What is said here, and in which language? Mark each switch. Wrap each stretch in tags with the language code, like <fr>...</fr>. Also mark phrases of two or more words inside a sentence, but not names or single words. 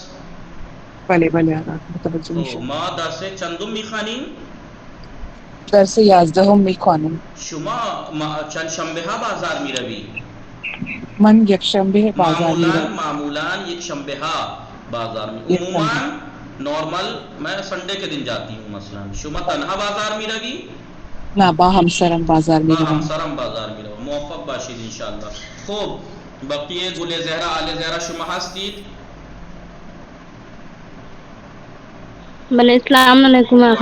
<fa>بله الان متوجه میشم. ما درس چندم میخوانیم؟ درس 11 میخوانم. شما چند شنبه ها بازار میروی؟ من یک شنبه بازار میروم. معمولا یک شنبه ها بازار می.</fa> <ur>عموما نارمل میں سنڈے کے دن جاتی ہوں.</ur> <fa>مثلا شما تنها بازار میروی؟ نه با همسرم بازار میروم. همسرم بازار میروم. موفق باشید انشاءالله. خوب. بقیه گل زهرا آل زهرا شما هستید؟ بله</fa> <ar>السلام علیکم</ar> <fa>آقا.</fa>